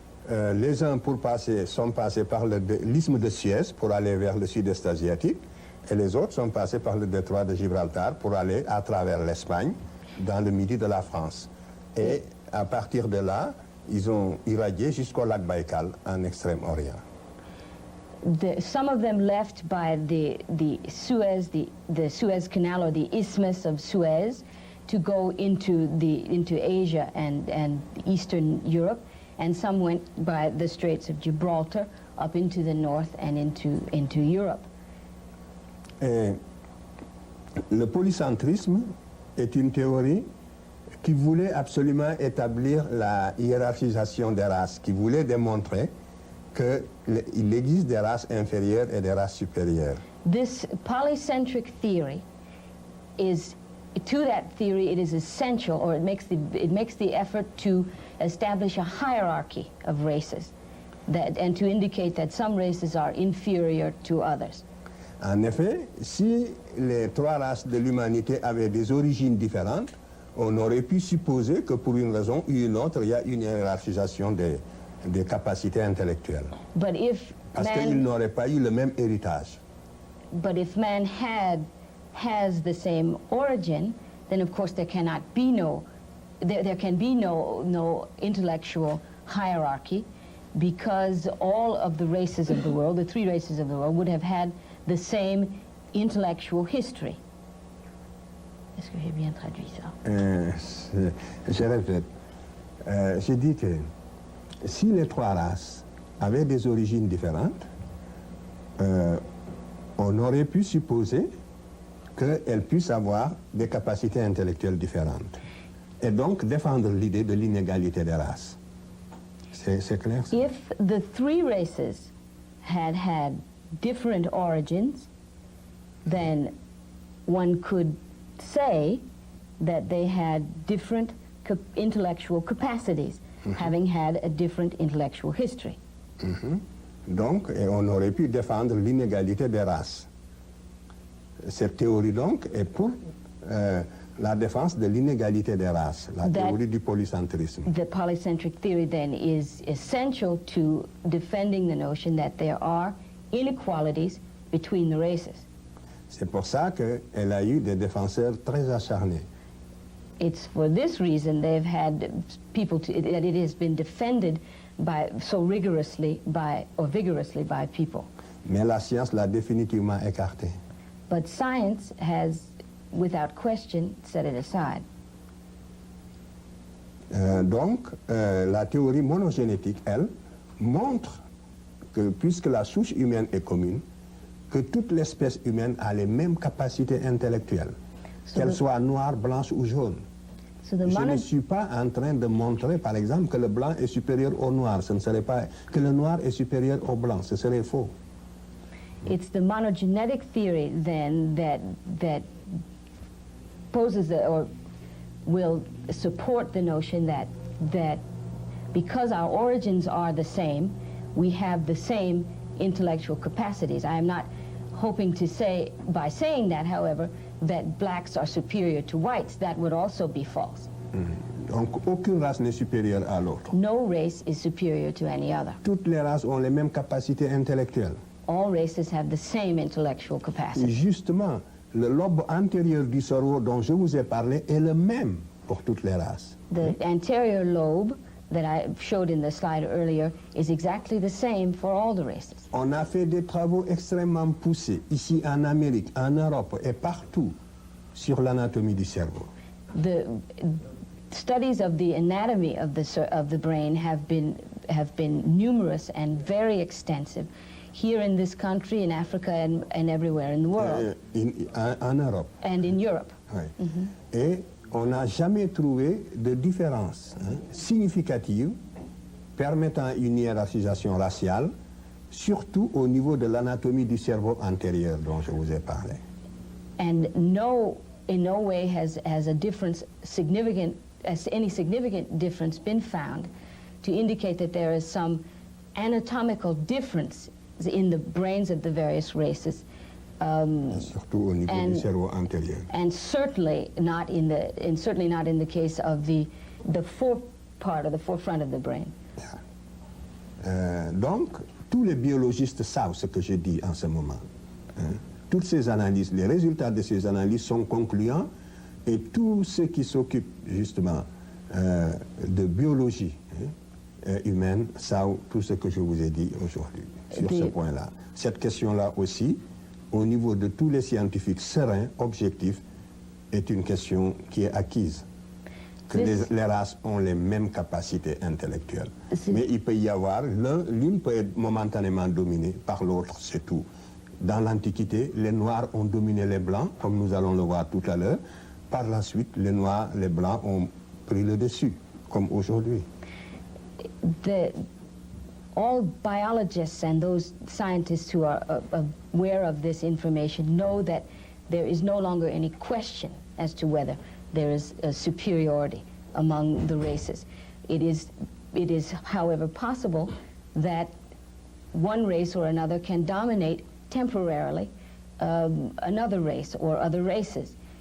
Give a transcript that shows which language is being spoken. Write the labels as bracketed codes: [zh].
[fr] Les uns sont passés par l'isthme de Suez pour aller vers le sud-est asiatique. Et les autres sont passés par le détroit de Gibraltar pour aller à travers l'Espagne, dans le midi de la France. Et à partir de là, ils ont irradié jusqu'au lac Baïkal, en Extrême-Orient. [en] Some of them left by the Suez Canal or the Isthmus of Suez to go into Asia and Eastern Europe, and some went by the Straits of Gibraltar up into the north and into Europe. [fr] Et le polycentrisme est une théorie qui voulait absolument établir la hiérarchisation des races, qui voulait démontrer qu'il existe des races inférieures et des races supérieures. [en] This polycentric theory is, to that theory, it is essential, or it makes the effort to establish a hierarchy of races, that and to indicate that some races are inferior to others. [fr] En effet, si les trois races de l'humanité avaient des origines différentes, on aurait pu supposer que pour une raison ou une autre, il y a une hiérarchisation des capacités intellectuelles. [en] But if [fr] parce qu'ils n'auraient pas eu le même héritage. [en] But if man has the same origin, then of course there can be no intellectual hierarchy, because all of the races of the world, the three races of the world, would have had the same intellectual history. [fr] Est-ce que j'ai bien traduit ça? Je répète. J'ai dit que si les trois races avaient des origines différentes, on aurait pu supposer qu'elles puissent avoir des capacités intellectuelles différentes. Et donc défendre l'idée de l'inégalité des races. C'est clair, ça? [en] If the three races had different origins, then one could say that they had different intellectual capacities, mm-hmm. having had a different intellectual history. Mm-hmm. [fr] Donc, et on aurait pu défendre l'inégalité des races. Cette théorie, donc, est pour la défense de l'inégalité des races, théorie du polycentrisme. [en] The polycentric theory, then, is essential to defending the notion that there are inequalities between the races. [fr] C'est pour ça qu'elle a eu des défenseurs très acharnés. [en] It's for this reason they've had people that it has been defended by so rigorously by or vigorously by people. [fr] Mais la science l'a définitivement écarté. [en] But science has, without question, set it aside. [fr] La théorie monogénétique, elle, montre que puisque la souche humaine est commune, que toute l'espèce humaine a les mêmes capacités intellectuelles, qu'elle soit noire, blanche ou jaune. Je ne suis pas en train de montrer, par exemple, que le blanc est supérieur au noir. Ce ne serait pas que le noir est supérieur au blanc. Ce serait faux. [en] It's the monogenetic theory then that poses or will support the notion that because our origins are the same, we have the same intellectual capacities. I am not hoping to say, by saying that, however, that blacks are superior to whites, that would also be false. [fr] Mm-hmm. Donc, aucune race n'est supérieure à l'autre. [en] No race is superior to any other. [fr] Toutes les races ont les mêmes capacités intellectuelles. [en] All races have the same intellectual capacity. [fr] Justement, le lobe antérieur du cerveau dont je vous ai parlé est le même pour toutes les races. [en] The anterior lobe that I showed in the slide earlier is exactly the same for all the races. [fr] On a fait des travaux extrêmement poussés ici en Amérique, en Europe et partout sur l'anatomie du cerveau. [en] The studies of the anatomy of the brain have been numerous and very extensive here in this country, in Africa and everywhere in the world. [fr] En Europe. [en] And in Europe. [fr] Oui. Mm-hmm. Et on n'a jamais trouvé de différence significative permettant une hiérarchisation raciale, surtout au niveau de l'anatomie du cerveau antérieur dont je vous ai parlé. [en] And in no way has a difference significant, has any significant difference been found to indicate that there is some anatomical difference in the brains of the various races. [fr] Surtout au niveau du cerveau antérieur. [en] And certainly not in the case of the forepart or the forefront of the brain. [fr] Donc, tous les biologistes savent ce que je dis en ce moment. Toutes ces analyses, les résultats de ces analyses sont concluants et tous ceux qui s'occupent justement de biologie humaine savent tout ce que je vous ai dit aujourd'hui sur ce point-là. Cette question-là aussi, au niveau de tous les scientifiques sereins, objectifs, est une question qui est acquise. Que les races ont les mêmes capacités intellectuelles. Mais il peut y avoir, l'une peut être momentanément dominée par l'autre, c'est tout. Dans l'Antiquité, les Noirs ont dominé les Blancs, comme nous allons le voir tout à l'heure. Par la suite, les Noirs, les Blancs ont pris le dessus, comme aujourd'hui. [en] All biologists and those scientists who are aware of this information know that there is no longer any question as to whether there is a superiority among the races. It is, however, possible that one race or another can dominate temporarily another race or other races.